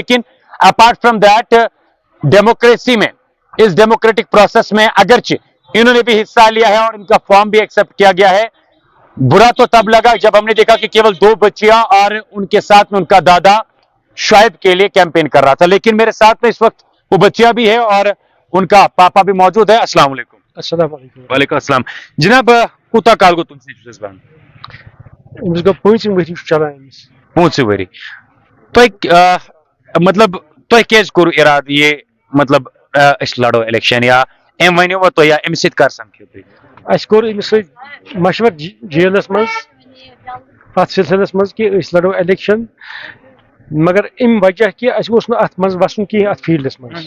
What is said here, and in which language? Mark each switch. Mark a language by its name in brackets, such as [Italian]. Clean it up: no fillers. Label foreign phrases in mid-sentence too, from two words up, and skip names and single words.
[Urdu] لیکن [English] apart from that [Urdu] ڈیموکریسی میں اس [English] democratic process [Urdu] میں اگرچہ انہوں نے بھی حصہ لیا ہے اور ان کا فارم بھی ایکسپٹ کیا گیا ہے. برا تو تب لگا جب ہم نے دیکھا کہ کیول 2 بچیاں اور ان کے ساتھ میں ان کا دادا شعیب کے لیے کیمپین کر رہا تھا. لیکن میرے ساتھ میں اس وقت وہ بچیاں بھی ہے اور ان کا پاپا بھی موجود ہے. [Arabic] السلام علیکم. السلام علیکم. وعلیکم السلام. [Kashmiri] جناب کوٗتاہ کال گوٚو تُہۍ چھِس بند؟ أمِس گوٚو 5 ؤری چھُ چلان أمِس. 5 ؤری. تۄہہِ مطلب تۄہہِ کیازِ کوٚروٕ اِرادٕ یہِ مطلب أسۍ لڑو الیکشن یا أمۍ ونیوا تۄہہِ یا أمِس سۭتۍ کر سمکھیو تُہۍ؟ اَسہِ کوٚر أمِس سۭتۍ مشور جیلس منٛز اتھ سلسلس منٛز کہِ أسۍ لڑو الیکشن مگر اَمہِ وجہ کہِ اَسہِ اوس نہٕ اتھ منٛز وسُن کینٛہہ اتھ فیٖلڈس منٛز.